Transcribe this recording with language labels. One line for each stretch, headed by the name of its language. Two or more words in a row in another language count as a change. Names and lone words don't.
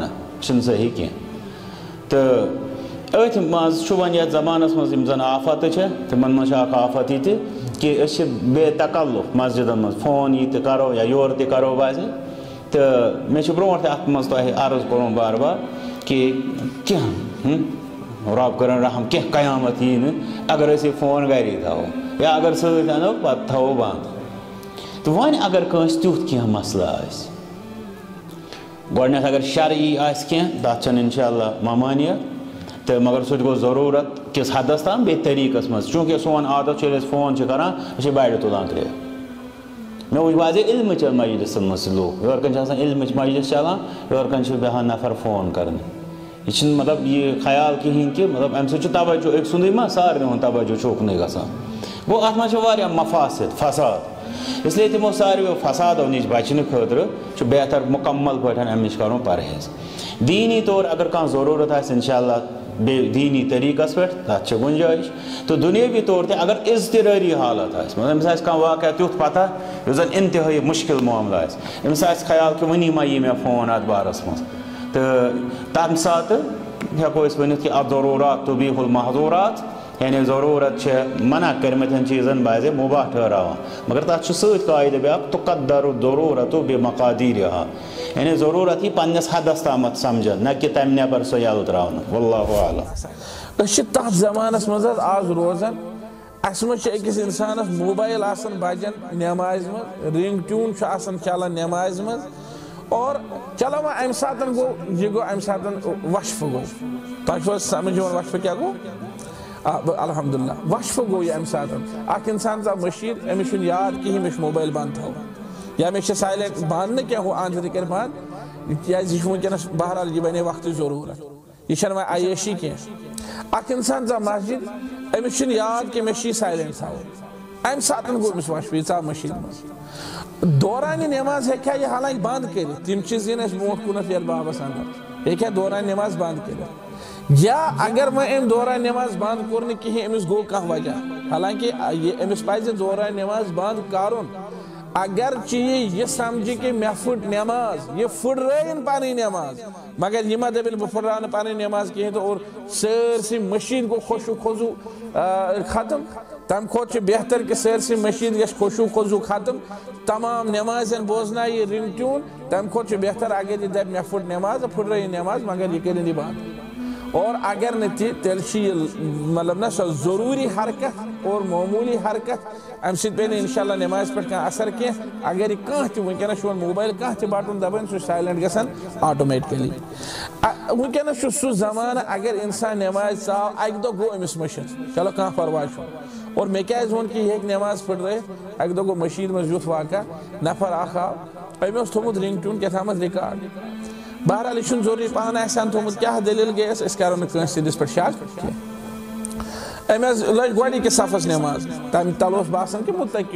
Kashmiri: सही कह तो अथ मज वन ये जमानस मज जन आफत तिमन मज आफत यह कि बेतकल्लुफ मस्जिदन मज फोन यह करो या योर करो बाजे तो मे ब्रो अत मज अर्ज कोर बार बार कि क्या रब कर रहम क्या कयामत यी अगर अस फोन गरी थो या अगर सत अनो पत थो बंद तो वन अगर कंस तुथ क्या मसला गोडनेथ अगर शरई तथ इंशाअल्लाह ममानियत तो मगर सह गो जरूरत किस हदस ताम बे तरीकस मज चूँकि सोन आदत फोन करान बाड़ तुलान त्रे मे वो वाजे इल्म मजलिसन मज लूक योर कन इल्म मजलिस चलान योर कन बेहान नफर फोन कर यह मतलब यह ख्याल कहें कि मतलब अम सवजो अक सुंद मा सारे हूँ तवजो चोकन गसान गो अत मफासिद फसाद इसलिए तमो सारो फसादों नश बचने खतर बेहतर मुकम्मल पे अमिश कर परहेज दीनी तौर अगर कह जरूरत इंशाअल्लाह बे दीनी तरीकस पे तथ गुंजाइश तो दुनियावी तौर ते अगर इज़्तिरारी हालत मतलब कह वाक़ तुथ पता जन इंतहाई मुश्किल मामला अमिस ख्याल कि वनी मा यी मे फोन अत बारस मज तो तम सात हेको वन कि
Arabic: الضرورات تبيح المحظورات
Kashmiri: यानी ज़रूरत मना कर्मतन चीज़न बाजे मुबाह ठहरावान मगर तथ सद ब्या
Arabic: تقدر الضرورة بمقاديرها
Kashmiri: यानी ज़रूरत यह पन्नस हदस तामत समझन न कि तम नबर सो यल त्रावन
Arabic: والله أعلم
Kashmiri: तथ ज़मानस मज आज रोजान अस अकिस इंसानस मोबाइल बजन नमाज मज रिंग ट्यून चलान नमाज मज और चलो वह अम सात गो यह गो अम सात वशफ गो तुम समझ वशफ क्या गो अल्हम्दुलिल्लाह वशफ गो यह अम सात अख इंसान मशीद अमिस याद कहीं मे मोबाइल बंद थो या मे साइलेंट बंद न क्या हो आंद कर बंद क्या वनस बहरहाल यह बने वक्त जरूरत यह वह अयशी कह अख इंसान मस्जिद अमिस याद कि मे साइलेंट थो अम सात गो अमिस वशफ यह मशीद मज दौरान नमाज हेक्या यह हालांकि बंद कर तम चीज ब्रोट कुन बाबस अंदर हेक्या दौरान नमाज बंद कर या अगर वह अम दौरान नमाज बंद कोर कहें अमिस गो कह वजह हालांकि अमिस पज दौरान नमाज बंद कर अगर यह समझ कि मे फुट नमाज यह फुटराइन पी नमाज मगर यह मा दपन बह फुटरा पी नमाज कहें तो और सरसी मशीद गो खुशु खोजू खत्म तम खोत बेहतर कि सरसी मशीद गो खुशु खोजू खत्म तमाम नमाजन बोजना यह रिंग ट्यून तम खोत बेहतर अगर यह दप मे फुट नमाज फुटराई नमाज मगर यह कर बंद और अगर न तेल मतलब ना सो जरूरी हरकत और मामूली हरकत अम पे इंशाअल्लाह नमाज पे असर कह अगर कह वनस मोबाइल कह बटन दबान सह साइलेंट गसान ऑटोमेटिकली वनस सह जमाना अगर इंसान नमाज चाव अक दो गो अमिस मशीद चलो कह परवाह और मे क्या वो कि यह नमाज फुटर अक दो गो मशीद मज युथ वाक़ा नफर अख आव अमे थोमुत रिंग ट्यून क्या रिकॉर्ड बहरहाल यह जरूरी पान थोमुत क्या दलील गई करो नस पे शक अमें लज गोड़ी के सफस नमाज तम तल बासान कि मुतकी